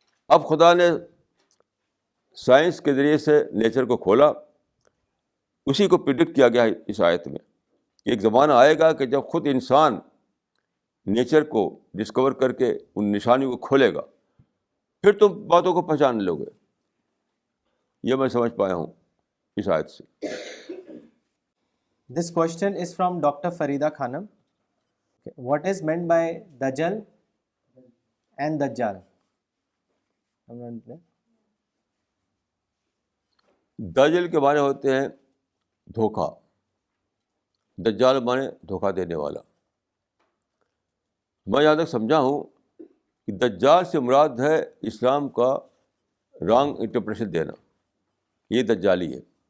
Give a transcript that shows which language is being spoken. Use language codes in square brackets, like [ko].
[ur] اب خدا نے سائنس کے ذریعے سے نیچر کو کھولا, اسی کو پریڈکٹ کیا گیا ہے اس آیت میں. ایک زمانہ آئے گا کہ جب خود انسان نیچر کو ڈسکور کر کے ان نشانیوں کو کھولے گا, پھر تم باتوں کو پہچان لو گے. یہ میں سمجھ پایا ہوں اس آیت سے. [en] This question is from Dr. Farida Khanam. What is meant by Dajjal and Dajjal? [ur] دجل کے معنی ہوتے ہیں دھوکہ, دجال معنی دھوکہ دینے والا. میں یہاں تک سمجھا ہوں کہ دجال سے مراد ہے اسلام کا [en] wrong interpretation [ur] دینا, یہ دجالی ہے.